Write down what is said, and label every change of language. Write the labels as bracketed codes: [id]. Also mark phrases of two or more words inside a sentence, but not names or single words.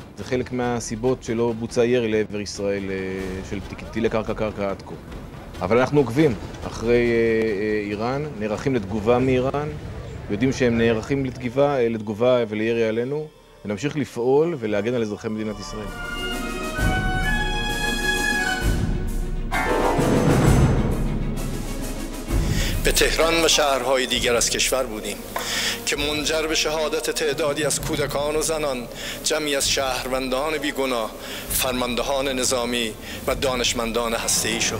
[he] זה חלק מהסיבות שלא בוצע ירי לעבר ישראל של טילי קרקע עד כה. אבל אנחנו עוקבים אחרי איראן, נערכים לתגובה מאיראן, יודעים שהם נערכים לתגובה ולירי עלינו, ונמשיך לפעול ולהגן על אזרחי מדינת ישראל. [fa] به تهران و شهرهای دیگر از کشور بودیم که منجر به شهادت تعدادی از کودکان و زنان، جمعی از شهروندان بیگناه، فرماندهان نظامی و دانشمندان هسته‌ای شد.